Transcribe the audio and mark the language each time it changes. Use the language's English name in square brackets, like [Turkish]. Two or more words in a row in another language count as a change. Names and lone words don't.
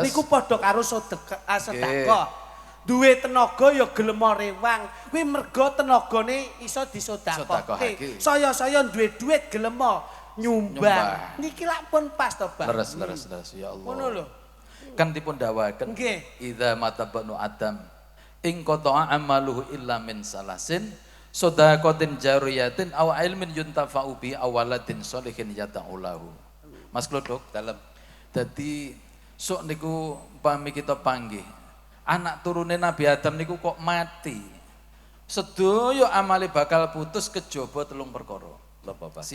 [Javanese] niku padha karo sedekah. Duwe tenaga ya gelem rewang. Kuwi mergo tenagane iso disedekahke. Sedekahake. Saya-saya duwe duit gelem nyumbang. Nyumbang. Niki lak pun pas to, Pak. Leres ya Allah. Ngono lho. Kan dipun dawaken. Nggih. [Arabic] إذا مات ابن آدم انقطع عمله إلا من ثلاث صدقة جارية أو علم ينتفع به ولد صالح يدعو له. [Javanese] Mas Klodok Dalem. dadi sok niku pami kita panggih. Anak turune Nabi Adam niku kok mati. Sedaya amale bakal putus kejaba telung perkara. Napa, Pak?